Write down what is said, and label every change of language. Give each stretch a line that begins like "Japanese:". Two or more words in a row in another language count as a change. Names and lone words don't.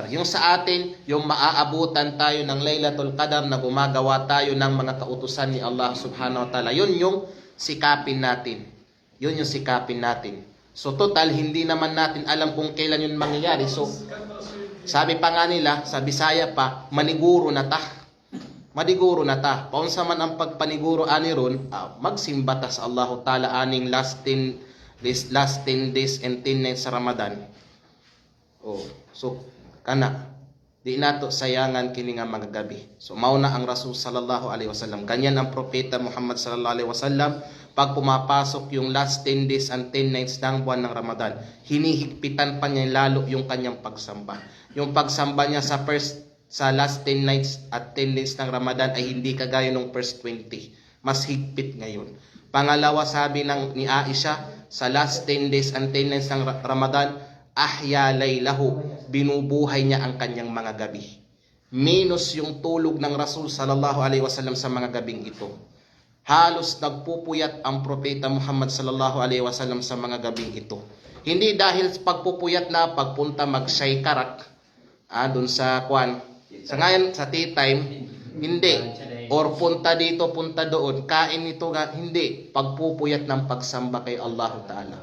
Filipino: Yung sa atin, yung maaabutan tayo ng Laylatul Qadar na gumagawa tayo ng mga kautusan ni Allah
Arabic: سبحانه وتعالى.
Filipino: Yun yung sikapin natin. So total, hindi naman natin alam kung kailan yun mangyayari. So, sabi pa nga nila, sa Bisaya pa,
Cebuano: maniguro na ta. Paunsa man ang pagpaniguro ani ron, magsimba ta sa Allah Ta'ala aning
English: last 10 days and 10 nights
Cebuano: sa Ramadan. So kana di nato sayangan kini nga mga gabi. So mao na ang Rasul
Arabic: صلى الله عليه وسلم.
Filipino: Ganyan ang propeta Muhammad
Arabic: صلى الله عليه وسلم
Filipino: pag pumapasok yung
English: last 10 days and 10 nights
Filipino: ng buwan ng Ramadan. Hinihigpitan pa niya lalo yung kanyang pagsamba. Yung pagsamba niya sa
English: last 10 nights
Filipino: at 10 days ng Ramadan ay hindi kagaya nung first 20. Mas higpit ngayon. Pangalawa, sabi ni Aisha, sa
English: last 10 days and 10 nights
Filipino: ng Ramadan,
Arabic: أحيا ليله,
Filipino: binubuhay niya ang kanyang mga gabi. Minus yung tulog ng Rasul
Arabic: صلى الله عليه وسلم
Filipino: sa mga gabing ito. Halos nagpupuyat ang propeta Muhammad
Arabic: صلى الله عليه وسلم
Filipino: sa mga gabing ito. Hindi dahil pagpupuyat na pagpunta mag-shaykarak doon sa ngayon sa
English: tea time,
Filipino: hindi. Or punta dito, punta doon, kain ito, hindi. Pagpupuyat ng pagsamba kay Allah Ta'ala.